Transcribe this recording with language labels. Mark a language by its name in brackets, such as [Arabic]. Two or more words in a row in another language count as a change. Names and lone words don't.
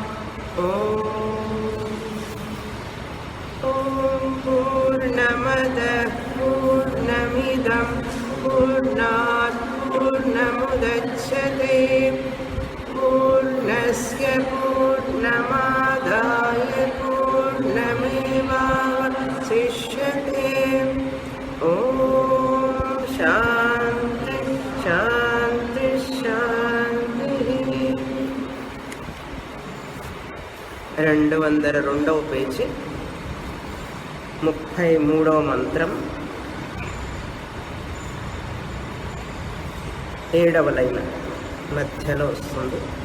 [Sanskrit] ॐ पूर्णमदः पूर्णमिदं पूर्णात् पूर्णमुदच्यते पूर्णस्य पूर्णमादाय पूर्णमेवावशिष्यते। ॐ शान्ति शान्ति शान्तिः। [Telugu] 202వ పేజీ 33వ మంత్రం 7వ లైన్ మధ్యలో వస్తుంది.